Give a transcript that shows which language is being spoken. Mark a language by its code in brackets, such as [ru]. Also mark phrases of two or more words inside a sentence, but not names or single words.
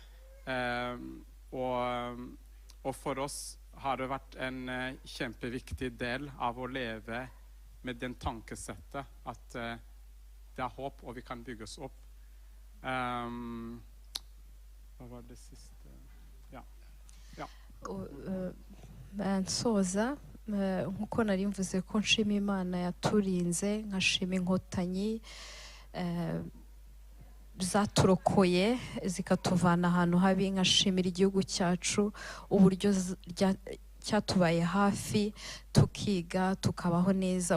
[no] Og for oss har det vært en kjempeviktig del av å leve med den tankesettet at det er håp, og vi kan bygges opp. Hva var det siste? Ja. [rw] Nsoza nkuko nari mvuze ko nshima Imana yaturinze, nkashima inkotanyi zaturokoye zikatuvana ahantu habi, nkashimira igihugu cyacu uburyo cyatubaye hafi, tukiga tukabaho neza.